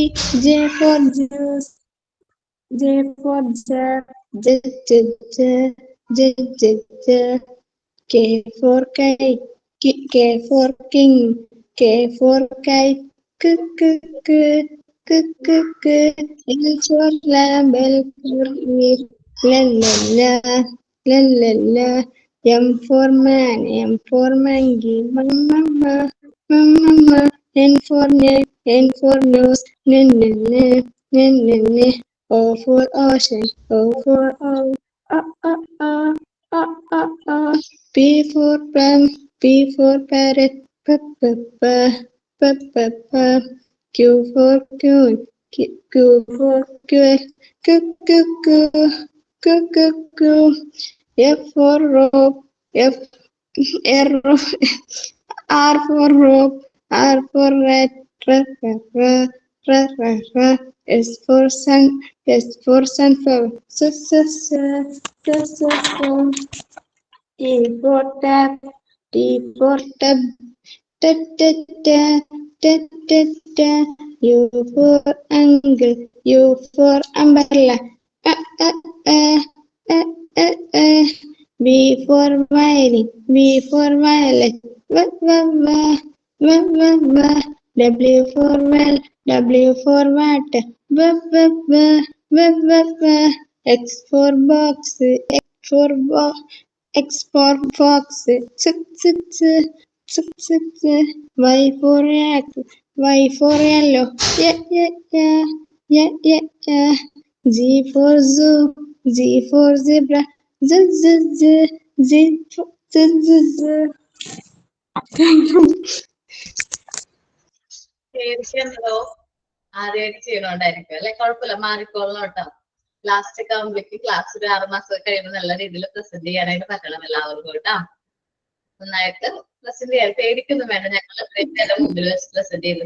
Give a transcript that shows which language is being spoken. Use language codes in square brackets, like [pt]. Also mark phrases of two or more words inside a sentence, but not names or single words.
[en] J for juice, J for jar, J, J, J, J, J, J. K for kite, K for king, K for kite, k k k k k k. L for lamb, L for leaf, la la la la la la. M for man, M for monkey, mama, mama. N for net, N for nose, n n n n n n. O for ocean, O for owl, P for plum, P for parrot, p p p p p p. Q for queen, Q for quail, q q q q q q. F for rope, F R R for rope, R for rat, r r r r r r. S for sun, S for sunflower, s s s s s. T for tap, T for tub, ta ta ta ta ta ta. U for angle, U for umbrella, uh, uh, uh, uh, uh. V for violin, V for violet, v v v v v v. W for well, W for water, v v v v v v. X for box, X for box. X for fox, ch ch ch ch ch ch. Y for yak, Y for yellow, yeah yeah yeah yeah yeah yeah. Z for zoo, Z for zebra, z z z z z z z. Thank you. [ml] ശരിക്കുണ്ടോ ആദ്യമായിട്ട് ചെയ്യണോണ്ടായിരിക്കും അല്ലെ? കുഴപ്പമില്ല, മാറിക്കോളണം കേട്ടോ. ലാസ്റ്റ് ഒക്കെ ആകുമ്പോഴേക്ക് ക്ലാസ് ഒരു 6 മാസം കഴിയുമ്പോൾ നല്ല രീതിയിൽ പ്രസന്റ് ചെയ്യാനായിട്ട് പറ്റണം എല്ലാവർക്കും കേട്ടോ. നന്നായിട്ട് പ്രസന്റ് ചെയ്യാൻ പേടിക്കൊന്നും വേണ്ട. ഞങ്ങൾ ഇത്രയും നേരം മുമ്പിൽ വെച്ച് പ്രസന്റ് ചെയ്തു.